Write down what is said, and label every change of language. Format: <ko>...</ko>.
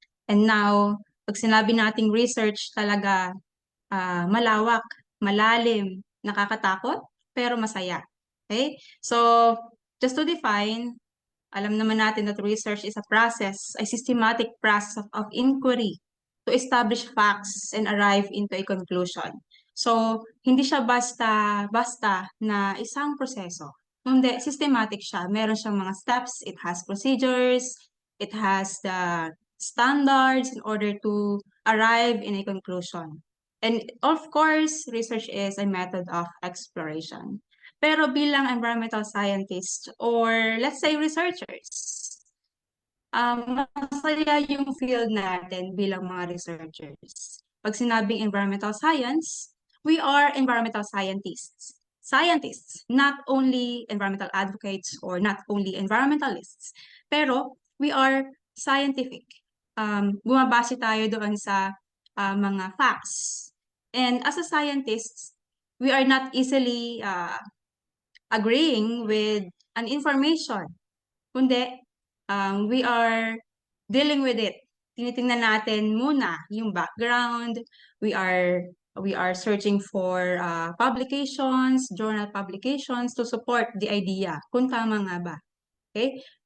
<en>And now,</en> <tl>pag sinabi nating research talaga, malawak, malalim, nakakatakot, pero masaya. Okay?</tl> <en>So, just to define,</en> <tl>alam naman natin</tl> <en>that research is a process, a systematic process of inquiry to establish facts and arrive into a conclusion.</en> <tl>So, hindi siya basta na isang proseso. Kundi systematic siya. Meron siyang mga steps,</tl> <en>it has procedures, it has the standards in order to arrive in a conclusion. And of course, research is a method of exploration.</en> <tl>Pero bilang environmental scientists</tl> <en>or let's say researchers,</en> <tl>masaya yung field natin bilang mga researchers. Pag sinabing</tl> <en>environmental science, we are environmental scientists. Scientists, not only environmental advocates or not only environmentalists, pero we are scientific.</en> <tl>Bumabase tayo doon sa mga facts.</tl> <en>And as a scientist, we are not easily agreeing with an information. Kundi, we are dealing with it.</en> <tl>Tinitingnan natin muna yung background.</tl> <en>We are searching for publications, journal publications to support the idea</en> <tl>kung tama nga ba.</tl> <en>Okay?</en>